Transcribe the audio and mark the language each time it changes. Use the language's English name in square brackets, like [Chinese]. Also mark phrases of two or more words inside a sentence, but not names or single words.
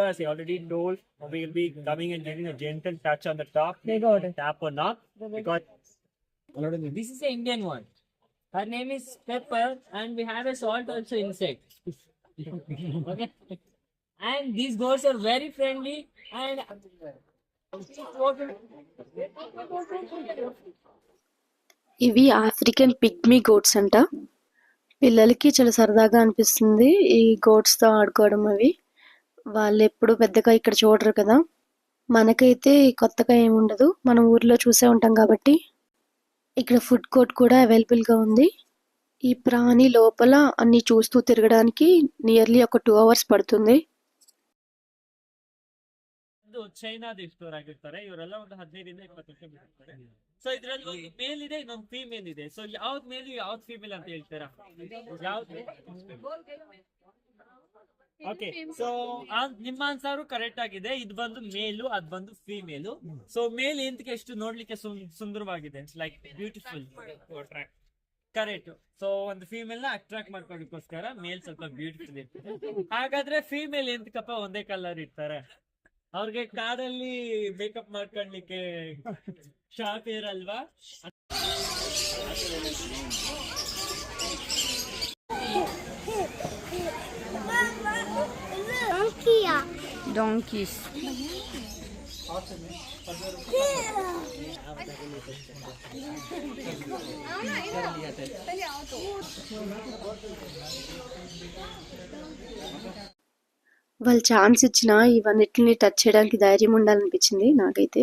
[English] As I already told, we will be coming and getting a gentle touch on the top. They got it. Tap or not, because This is the Indian one. Her name is Pepper, and we have a salt also inside. Okay. And these goats are very friendly and [Telugu] ఇవి [English] African pygmy goats [Telugu] అంట. పిల్లలకి చాలా సరదాగా అనిపిస్తుంది ఈ గోట్స్తో ఆడుకోవడం. అవి వాళ్ళు ఎప్పుడు పెద్దగా ఇక్కడ చూడరు కదా, మనకైతే కొత్తగా ఏముండదు, మనం ఊర్లో చూసే ఉంటాం కాబట్టి. ఇక్కడ [English] food court [Telugu] కూడా అవైలబుల్గా ఉంది. ఈ ప్రాణి లోపల అన్ని చూస్తూ తిరగడానికి నియర్లీ ఒక 2 hours ಪಡ್తుంది. [Kannada] ಇದು ಚೈನಾದ ಸ್ಟೋರ್ ಆಗಿರ್ತಾರೆ. ಇವರೆಲ್ಲ ಒಂದು 15-20 ವರ್ಷ ಬಿಟ್ಟಿರ್ತಾರೆ. ಸೊ ಇದ್ರಲ್ಲಿ ಒಂದು ಮೇಲ್ ಇದೆ, ಇನ್ನೊಂದು ಫೀಮೇಲ್ ಇದೆ. ಸೊ ಯಾವ್ದು ಮೇಲ್ ಯಾವ್ದು ಫೀಮೇಲ್ ಅಂತ ಹೇಳ್ತೀರಾ? ಯಾವ್ದು? [English] okay, so [Kannada] ನಿಮ್ಮ [English] answer correct [Kannada] ಆಗಿದೆ. ಇದು ಬಂದು ಮೇಲು, ಅದ್ ಬಂದು ಫೀಮೇಲು. ಸೊ ಮೇಲ್ ಎಂತಕ್ಕೆ ಎಷ್ಟು ನೋಡ್ಲಿಕ್ಕೆ ಸುಂದರವಾಗಿದೆ, [English] like beautiful, [Kannada] ಕರೆಕ್ಟ್. ಸೊ ಒಂದು ಫೀಮೇಲ್ ನ ಅಟ್ರಾಕ್ಟ್ ಮಾಡ್ಕೊಳ್ಳೋದಕ್ಕೋಸ್ಕರ ಮೇಲ್ ಸ್ವಲ್ಪ ಬ್ಯೂಟಿಫುಲ್ ಇರ್ತದೆ. ಹಾಗಾದ್ರೆ ಫೀಮೇಲ್ ಎಂತಕಪ್ಪ ಒಂದೇ ಕಲರ್ ಇರ್ತಾರೆ? ಅವ್ರಿಗೆ ಕಾರಲ್ಲಿ ಮೇಕಪ್ ಮಾಡ್ಕೊಳ್ಲಿಕ್ಕೆ ಶಾಪ್ ಇರಲ್ವಾ? [English] donkeys. [Telugu] వాళ్ళు ఛాన్స్ ఇచ్చినా ఇవన్నిటిని టచ్ చేయడానికి ధైర్యం ఉండాలనిపించింది నాకైతే.